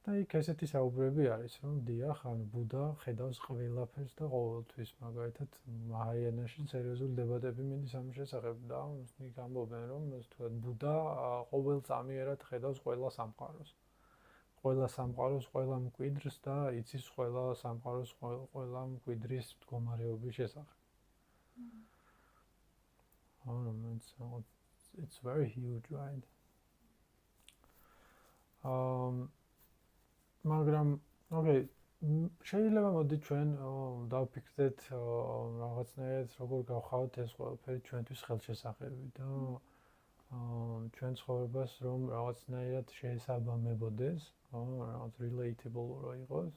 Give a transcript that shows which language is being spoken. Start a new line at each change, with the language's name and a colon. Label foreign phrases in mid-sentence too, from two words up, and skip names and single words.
Georgian: და იქ ესეთი საუბრები არის, რომ დიახ, ანუ ბუდა ხედავს ყველაფერს და ყოველთვის, მაგალითად, მაჰაიანაში სერიოზული დებატები მიდის ამის შესახებ და იქ ამბობენ, რომ თუნდაც ბუდა ყოველ წამიერად ხედავს ყველა სამყაროს. ყველა სამყაროს, ყველა მკვიდრს და იცის ყველა სამყაროს, ყველა მკვიდრის მდგომარეობის შესახებ.
English: It's very huge, right?
Georgian: მაგრამ, okay, შეიძლება მოდი ჩვენ დავფიქრდეთ რაღაცნაირად როგორ გავხავთ ეს ყველაფერი ჩვენთვის ხელშესახები და ჩვენ ცხოვრებას რომ რაღაცნაირად შეესაბამებოდეს, რაღაც relatable რო იყოს.